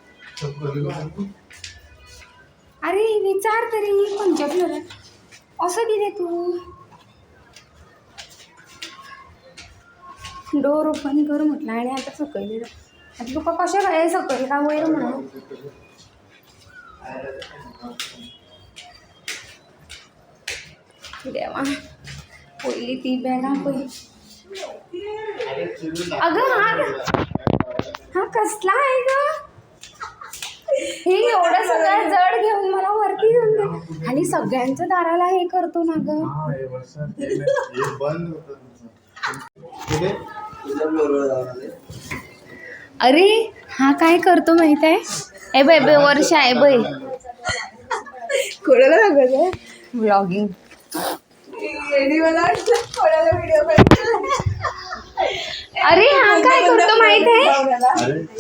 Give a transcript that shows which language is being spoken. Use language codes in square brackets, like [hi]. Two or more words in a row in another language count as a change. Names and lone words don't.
[kok] अरे विचार तरी खंयच्या फ्लोरार असो कितें तूं [en] door open [kok] कर म्हटलं आनी आतां सकयल आतां तुका कशें कळ्ळें सकयल काय वयर म्हणून. देवा पयलीं ती बॅगां पळय [mr] अगं हा कसला आहे ग हे एवढं सगळं जड घेऊन मला वरती घेऊन दे आणि सगळ्यांच्या दाराला हे करतो ना ग. अरे हा काय करतो माहित आहे ए बाय बे वर्ष आहे बाय कोणाला सांगत व्लॉगिंग अरे हा काय करतो माहित आहे